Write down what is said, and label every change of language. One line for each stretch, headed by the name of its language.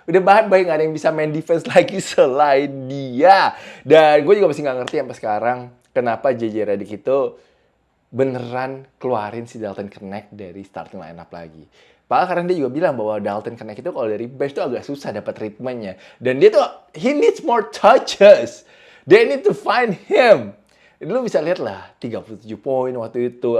Indonesian: Udah bye-bye, gak ada yang bisa main defense lagi selain dia. Dan gue juga masih gak ngerti sampai sekarang kenapa JJ Redick itu beneran keluarin si Dalton Knecht dari starting lineup lagi. Padahal karena dia juga bilang bahwa Dalton Knecht itu kalau dari bench tuh agak susah dapat ritmenya. Dan dia tuh,
English: he needs more touches. They need to find him.
Indonesian: Lu bisa lihat lah, 37 poin waktu itu.